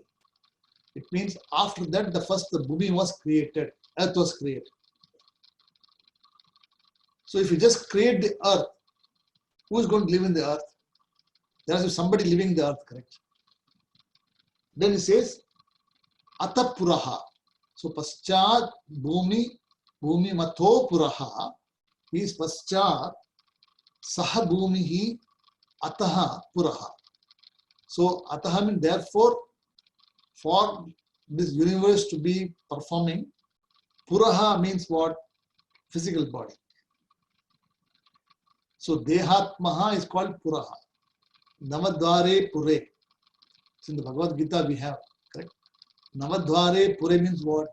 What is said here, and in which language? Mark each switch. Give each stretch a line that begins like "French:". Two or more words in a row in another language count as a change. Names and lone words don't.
English: It means after that, the Bhumi was created, earth was created. So, if you just create the earth, who is going to live in the earth? There has to be somebody living in the earth, correct? Then it says
Sanskrit: अथ पुरः. So, पश्चात् भूमि मतो पुरः is पश्चात् सः भूमिः अतः पुरः.
English: So, Ataha means therefore, for this universe to be performing, Puraha means what? Physical body. So, Dehatmaha is called Puraha.
Sanskrit: नवद्वारे पुरे.
English: So, in the Bhagavad Gita we have, correct?
Sanskrit: नवद्वारे पुरे
English: means what?